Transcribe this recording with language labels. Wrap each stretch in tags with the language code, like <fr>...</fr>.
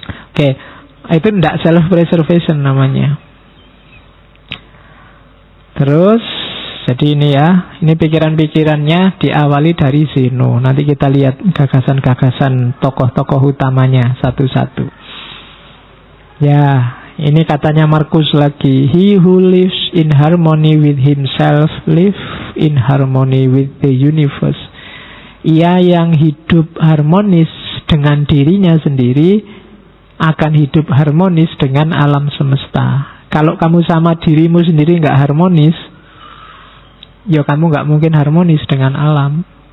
<id>Oke, itu enggak self-preservation namanya. Terus Jadi ini ya, ini pikiran-pikirannya diawali dari Zeno. Nanti kita lihat gagasan-gagasan tokoh-tokoh utamanya satu-satu. Ya, ini katanya Marcus lagi.</id> <en>He who lives in harmony with himself lives in harmony with the universe.</en> <id>Ia yang hidup harmonis dengan dirinya sendiri akan hidup harmonis dengan alam semesta. Kalau kamu sama dirimu sendiri nggak harmonis, ya kamu nggak mungkin harmonis dengan alam.</id>